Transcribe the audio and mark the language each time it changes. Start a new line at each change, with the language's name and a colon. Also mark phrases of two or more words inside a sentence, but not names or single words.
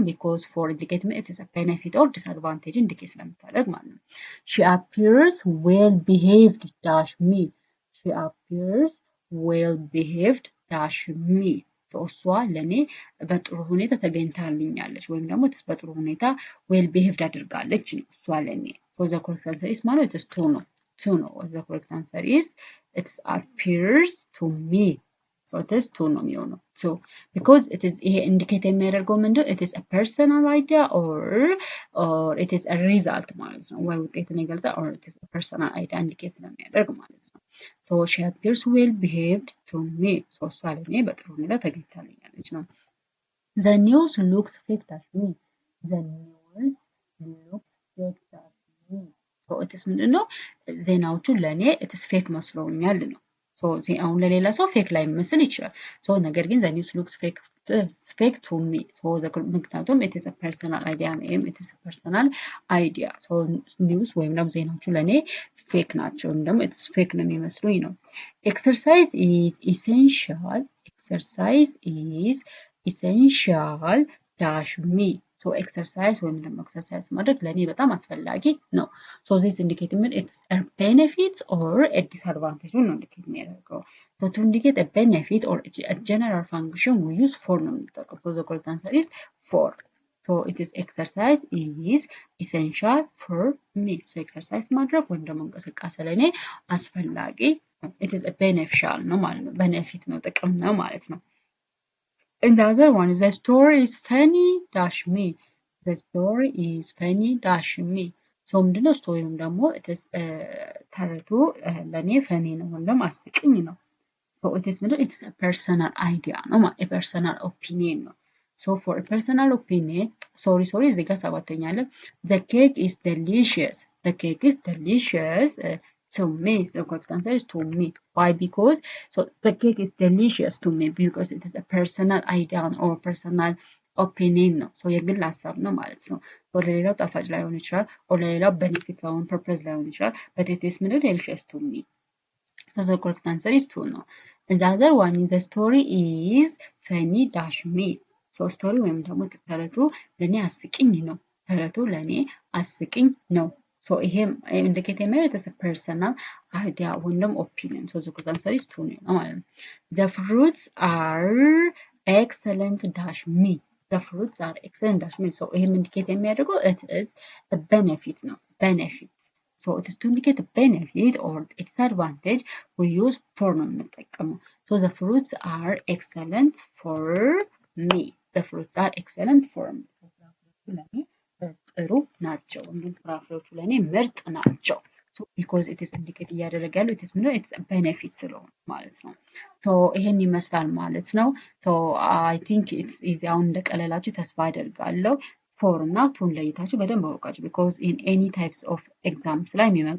English: because for indicate it is a benefit or disadvantage indicate
Amharic: ስለምታደርግ ማለት ነው።
English: she appears well behaved dash me. she appears well behaved dash me.
Amharic: እሷ ለኔ በጥሩ ሁኔታ ተገኝታልኛለች ወይም ደግሞ በጥሩ ሁኔታ
English: well behaved
Amharic: አድርጋለች ነው እሷ ለኔ።
English: so the correct answer is
Amharic: ማለት
English: is to
Amharic: ነው።
English: the correct answer is it appears to me. so it is to
Amharic: ነው የሚሆነው።
English: so because it is
Amharic: ይሄ ኢንዲኬት የሚያደርገው ምንድነው?
English: it is a personal idea or it is a result
Amharic: ማለት ነው። ወይ ውጤትን ይገልጻል
English: or it is a personal idea
Amharic: ኢንዲኬት ስለሚያደርግ ማለት ነው።
English: so she appears well behaved to me.
Amharic: so እሷ ለኔ በጥሩ ሁኔታ ተገኝታልኛለች ነው።
English: the news looks fake dash me. the news looks fake dash me. so it's
Amharic: ምንድነው ዜናዎቹ ለኔ
English: it's fake
Amharic: መስለውኛል ነው ሶ አሁን ለሌላ ሰው ፌክ ላይ መስል ይችላል ሶ ነገር ግን
English: the news looks fake to me so
Amharic: ምክንያቱም
English: it is a personal idea name it is a personal idea so news
Amharic: ወይም ደግሞ ዜናዎቹ ለኔ ፌክ ናቸው እንደም
English: it's fake
Amharic: ነው የሚመስሉኝ ነው
English: exercise is essential dash me so exercise
Amharic: ወይም ደግሞ exercise ማድረግ ለኔ በጣም አስፈላጊ ነው
English: so this indicate it's a benefit or a disadvantage
Amharic: ነው indicate የሚያደርገው
English: so to indicate a benefit or a general function we use for
Amharic: ነው የምንጠቀመው
English: so the correct answer is for so it is exercise is essential for me so exercise
Amharic: ማድረግ ወይም ደግሞ እንቅስቃሴ ለኔ አስፈላጊ
English: it is a beneficial
Amharic: ነው ማለት ነው benefit ነው ጥቅም ነው ማለት ነው
English: and the other one is the story is funny dash me the story is funny dash me so
Amharic: ምንድነው ስቶሪውም ደግሞ
English: it is
Amharic: ተረቱ ለኔ funny ነው ወይም አስቂኝ ነው
English: so it is it's a personal idea ነው a personal opinion ነው so for a personal opinion sorry
Amharic: እዚህ ጋር ሰባተኛ አለ
English: the cake is delicious to me the correct answer is to me why because so the cake is delicious to me because it is a personal idea or personal opinion
Amharic: ነው so የግል ሐሳብ ነው ማለት ነው so ለሌላው ጣፋጭ ላይሆን ይችላል or ለሌላው benefit ላይሆን purpose ላይሆን ይችላል
English: but it is delicious to me so the correct answer is to no and the other one is the story is funny dash me so story
Amharic: ወይም ደግሞ ተረቱ ለኔ አስቂኝ ነው ተረቱ ለኔ አስቂኝ ነው so ይሄም indicate የሚያደርገው it's
English: a personal idea ወይም opinion so the correct answer is to no
Amharic: ማለት ነው
English: the fruits are excellent dash me the fruits are excellent dash me so
Amharic: ይሄም indicate የሚያደርገው
English: it is a benefit ነው benefit so it is to indicate a benefit or disadvantage we use for
Amharic: ነው የምንጠቀመው
English: so the fruits are excellent for me the fruits are excellent for me
Amharic: ጥሩ ናቸው እንዴ ፍራፍሬዎቹ ለኔ ምርጥ ናቸው
English: so because it is
Amharic: indicate እያደረገ ያለው
English: it is it's a benefit
Amharic: ስለሆነ ማለት ነው so ይሄን ይመስላል ማለት ነው
English: so I think it's easy
Amharic: አሁን እንደቀለላችሁ ተስፋ አደርጋለሁ for እና ቱን ለይታችሁ በደንብ አውቃችሁ
English: because in any types of exams
Amharic: ላይ የሚመጡ